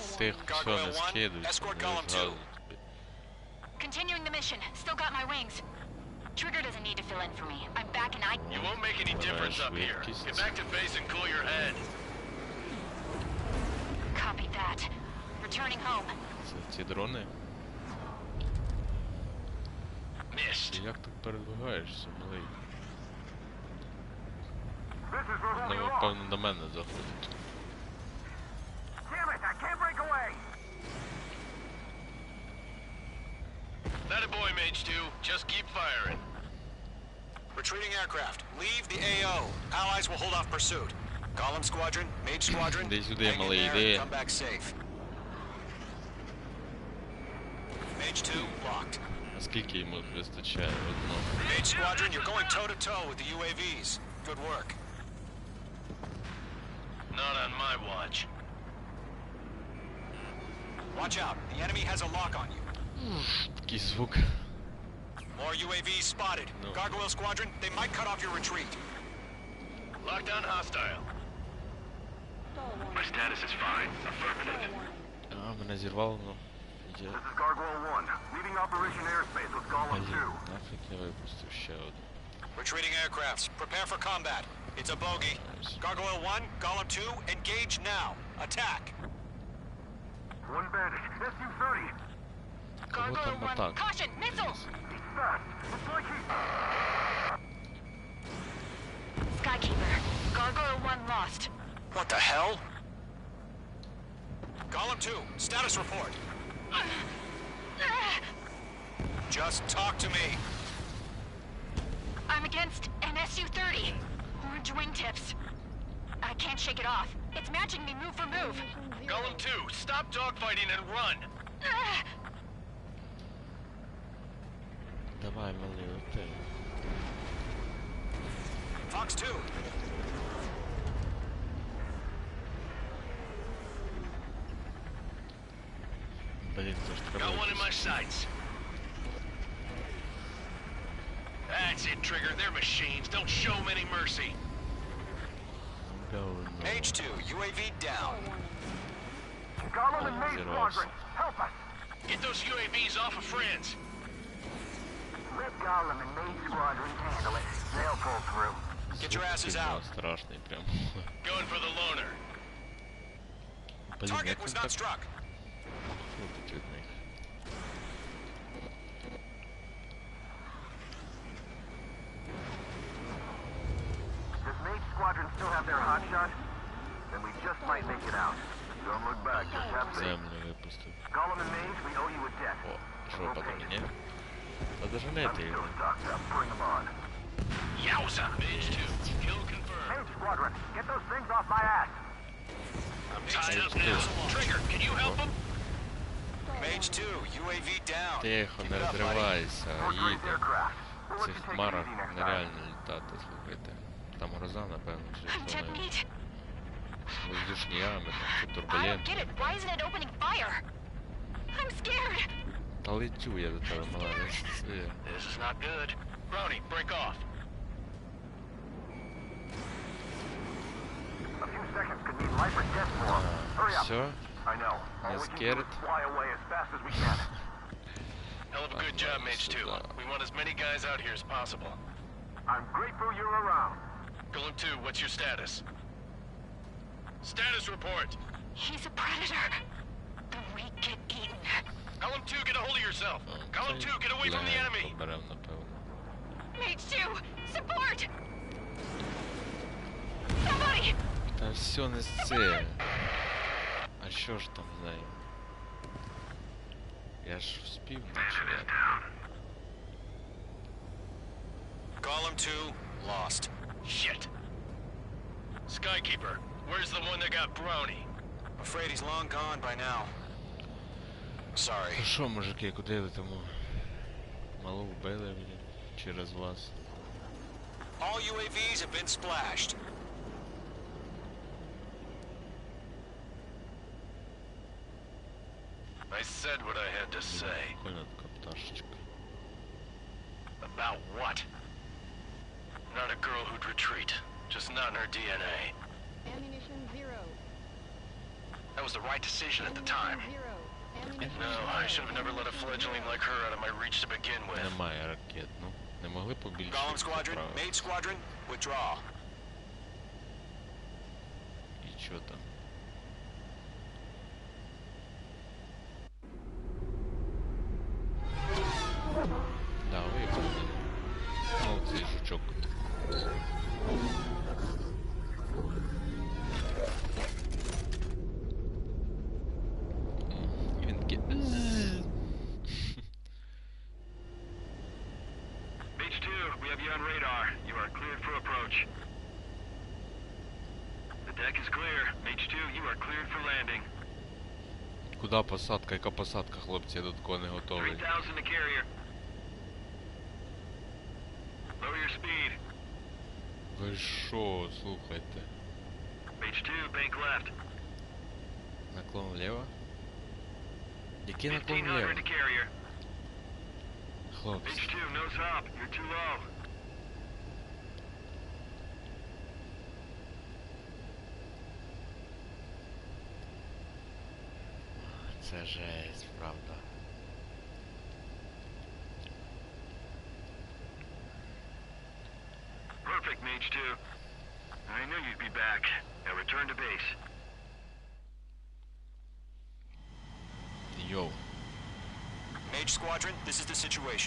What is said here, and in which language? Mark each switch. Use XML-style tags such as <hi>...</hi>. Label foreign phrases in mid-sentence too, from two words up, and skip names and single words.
<en>Gargoyle 1, escort Golem 2. Continuing the mission. Still got my wings. Trigger doesn't need to fill in for me. I'm back and You won't make any difference up here. Get back to base and cool your head. Copy that. Returning home.</en> <uk>Це ці дрони?</uk> <en>Missed.</en> <uk>Як так передвигаєшся, малий? Ну, певно, до мене заходять.</uk> <en>Damn it, I can't break away! That a boy, Mage 2. Just keep firing. Retreating aircraft. Leave the AO. Allies will hold off pursuit. Golem Squadron, Mage Squadron, hang in there and come back safe. Mage 2, locked.</en> <uk>Наскільки йому вистачає одного?</uk> <en>Mage Squadron, you're going toe-to-toe with the UAVs. Good work. Not on my watch. Watch out. The enemy has a lock on you.</en> <uk>Такий звук.</uk> <en>More UAVs spotted. No. Gargoyle Squadron, they might cut off your retreat. Lockdown hostile. My status is fine. Affirmative.</en> <uk>А, мене зірвало, ну.</uk> <en>This is Gargoyle 1, leaving Operation Airspace with Golem 2.</en> <uk>Нафіг я випустив ще один.</uk> <en>Retreating aircrafts, prepare for combat. It's a bogey. Gargoyle 1, Golem 2, engage now. Attack. One bandit, SU-30. Gargoyle 1, caution, missiles! He's fast. It's like he's... Skykeeper, Gargoyle 1 lost. What the hell? Golem 2, status report. Just talk to me. I'm against an SU-30. Orange wingtips. I can't shake it off. It's matching me move for move. Golem 2, stop dogfighting and run.</en> <uk>Давай, малий, лети.</uk> <en>Fox 2.</en> <uk>Блін, це ж треба.</uk> <en>Got one in my sights. That's it, Trigger. They're machines. Don't show them any mercy. Go, no. Mage 2, UAV down. Golem and Mage Squadron, help us! Get those UAVs off of friends. Let Golem and Mage Squadron handle it. They'll pull through. Get your asses out.</en> <uk>Страшний прям.</uk> <en>Going for the loner.</en> <uk>Блін,</uk> <en>Target</en> <uk>як</uk> <en>was</en> <uk>він</uk> <en>not</en> <uk>так</uk> <en>struck.</en> <uk>крутить від них?</uk> <en>Does Mage Squadron still have their hotshot? Then we just might make it out. Don't look back, just have faith.</en> <uk>Землю випустив.</uk> <en>Golem and Mage, we owe you a debt.</en> <uk>О, жопа до мене. Та доженете його.</uk> <en>Stocked up, bring them on. Yowza! Mage 2, kill confirmed. Mage Squadron, get those things off my ass! I'm tied up now. Trigger, can you help him? Mage 2, UAV down.</en> <uk>Тихо, не розривайся, їде. В цих хмарах нереально літати, слухайте. Там гроза, напевно, чи що навіть. Воздушні ями, там чи</uk> <en>I don't</en> <uk>турбулентні.</uk> <en>get it. Why isn't it opening fire? I'm scared. Та летю я до тебе, мала, не сси. This is not good. Brownie, break off. A few seconds could mean life or death for them. Hurry up.</en> <uk>Все?</uk> <en>I know. All</en> <uk>Не</uk> <en>we can do scared? is fly away as fast as we can. Hell of a good job, Mage 2. We want as many guys out here as possible. I'm grateful you're around. Golem 2, what's your status? Status report. He's a predator. The weak get eaten. Golem 2, get a hold of yourself. Golem 2, get away from the enemy.</en> <uk>Поберем, напевно.</uk> <en>Mage 2, support! Somebody!</en> <uk>Та все не це. А що ж там з нею? Я ж вспів наче.</uk> <en>Golem 2, lost. Shit. Skykeeper, where's the one that got brownie? Afraid he's long gone by now. Sorry.</en> <uk>Ну що, мужики, куди летимо? Мало вбили, блін, через вас.</uk> <en>All UAVs have been splashed. I said what I had to say. About what? Not a girl who'd retreat. Just not in her DNA. Ammunition 0. That was the right decision at the time. No, I should have never let a fledgling like her out of my reach to begin with.</en> <uk>Немає ракет, ну. Не могли побільше.</uk> <en>Golem Squadron, Maid Squadron, withdraw.</en> <uk>І чо там? Да, виїхали. Ну, цей жучок. І він таки...</uk> <en>Mage 2, we have you on radar. You are cleared for approach. The deck is clear. Mage 2, you are cleared for landing.</en> <uk>Куда посадка? Яка посадка, хлопці? Я до такого не готовий.</uk> <en>3000 to carrier. Lower your speed.</en> <uk>Ви що, слухайте?</uk> <en>Mage 2, bank left.</en> <uk>Наклон вліво? Який наклон вліво?</uk> <en>1500 to carrier.</en> <uk>Хлопці.</uk> <en>Mage 2, nose up. You're too low.</en> <uk>Це жесть, правда.</uk> <en>Perfect, Mage 2. I knew you'd be back. Now return to base. Yo. Mage Squadron, this is the situation.</en>